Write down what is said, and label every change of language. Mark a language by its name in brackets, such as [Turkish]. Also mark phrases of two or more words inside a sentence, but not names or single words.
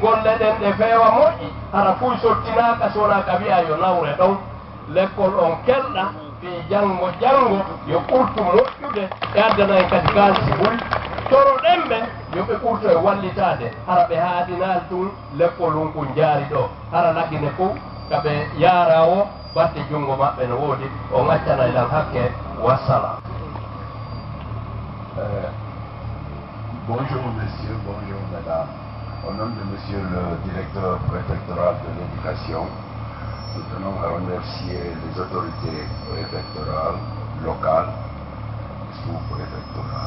[Fula] golle ɗen ɗe feewa moƴƴi hara fuy sottinaka sona ka wiya yo nawre ɗon lekkol on kelɗa fi jango yo ɓurtu moƴƴude e addana en kadi kaalisi ɓuri toroɗen ɓe yoɓe ɓurto e wallitade hara ɓe haadinal tun lekkol ɗum ko jaari ɗo hara laggine fof kaɓe yaara o batte junngo maɓɓe no woodi o ŋaccana ilan hakke wassalam. [French] Bonjour messieurs, bonjour mesdames. Au nom de monsieur le directeur préfectoral de l'éducation, nous tenons à remercier les autorités préfectorales, locales et sous-préfectorales.